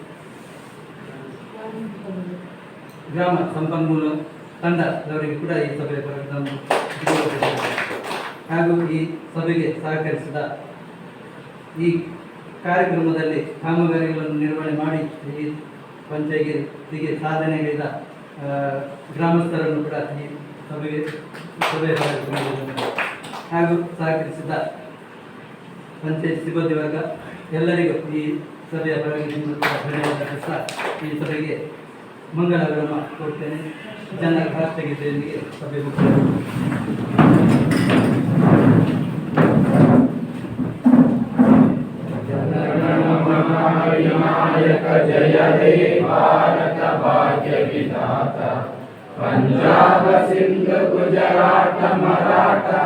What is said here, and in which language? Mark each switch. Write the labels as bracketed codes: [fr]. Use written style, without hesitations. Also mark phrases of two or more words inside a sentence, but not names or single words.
[kn] ಗ್ರಾಮ ಸಂಪನ್ಮೂಲ ತಂಡದವರಿಗೆ ಕೂಡ ಈ ಸಭೆಯ ಹಾಗೂ ಈ ಸಭೆಗೆ ಸಹಕರಿಸಿದ ಈ ಕಾರ್ಯಕ್ರಮದಲ್ಲಿ ಕಾಮಗಾರಿಗಳನ್ನು ನಿರ್ವಹಣೆ ಮಾಡಿ ಈ ಪಂಚಾಯಿತಿಗೆ ಸಾಧನೆಗೈದ ಗ್ರಾಮಸ್ಥರನ್ನು ಕೂಡ ಈ ಸಭೆಯ ಹಾಗೂ ಸಹಕರಿಸಿದ ಪಂಚಾಯತ್ ಸಿಬ್ಬಂದಿ ವರ್ಗ ಎಲ್ಲರಿಗೂ ಈ ಸಭೆಯ ಪರವಾಗಿ ಧನ್ಯವಾದ. ಈ ಸಭೆಗೆ ಮಂಗಳಾಗಮ ಕೊಡ್ತೇನೆ. ಚೆನ್ನಾಗಿ ರಾಷ್ಟ್ರಗೀತೆಯೊಂದಿಗೆ ಸಭೆ [bn] নায়ক জয় হে ভারত ভাগ্য বিধাতা পঞ্জাব সিন্ধ গুজরাট মরাঠা